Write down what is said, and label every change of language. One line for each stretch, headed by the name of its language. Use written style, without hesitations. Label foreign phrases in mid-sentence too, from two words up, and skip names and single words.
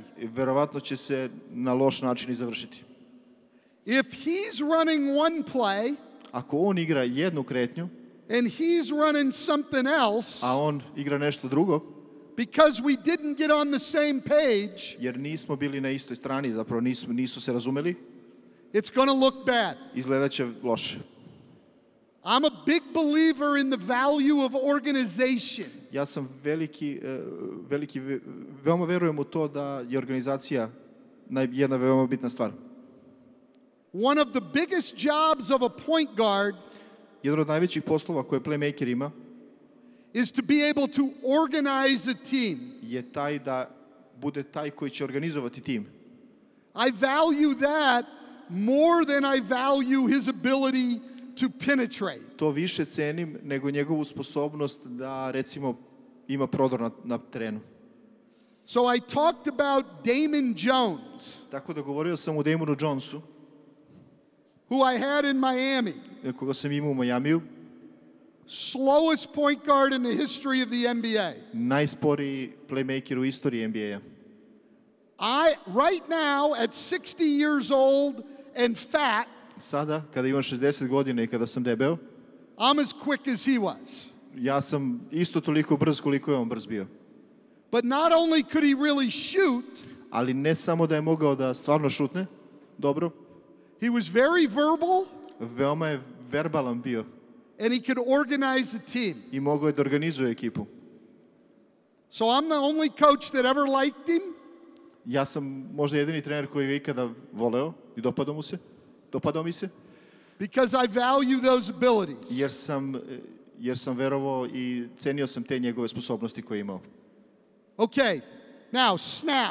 Serbian: Verovatno će se na loš način i završiti.
English: If he's running one play,
Serbian: ako on igra jednu kretnju,
English: and he's running something else,
Serbian: a on igra nešto drugo,
English: because we didn't get on the same page,
Serbian: jer nismo bili na istoj strani, zapravo nisu se razumeli,
English: it's going to look bad.
Serbian: Izgledaće loše.
English: I'm a big believer in the value of organization.
Serbian: Ja sam veoma verujem u to da je organizacija jedna veoma bitna stvar.
English: One of the biggest jobs of a point guard,
Serbian: jedan od najvećih poslova koje playmaker ima,
English: is to be able to organize a team.
Serbian: Je taj da bude taj koji će organizovati tim.
English: I value that more than I value his ability to penetrate.
Serbian: To više cenim nego njegovu sposobnost da, recimo, ima prodor na terenu.
English: So I talked about Damon Jones.
Serbian: Tako da govorio sam o Damonu Jonesu,
English: who I had in Miami.
Serbian: Koga sam imao u Majamiju.
English: Slowest point guard in the history of the NBA.
Serbian: Najsporiji playmaker u istoriji NBA-a.
English: Right now, at 60 years old and fat,
Serbian: sada, kada imam 60 godina i kada sam debeo,
English: I'm as quick as he was.
Serbian: Ja sam isto toliko brz koliko je on brz bio.
English: But not only could he really shoot,
Serbian: ali ne samo da je mogao da stvarno šutne dobro,
English: he was very verbal.
Serbian: Veoma je verbalan bio.
English: And he could organize a team.
Serbian: I mogao je da organizuje ekipu.
English: So I'm the only coach that ever liked him.
Serbian: Ja sam možda jedini trener koji je ikada voleo i dopadao mi se.
English: Because I value those abilities.
Serbian: Jer sam verovao i cenio sam te njegove sposobnosti koje je imao.
English: Okay, now snap.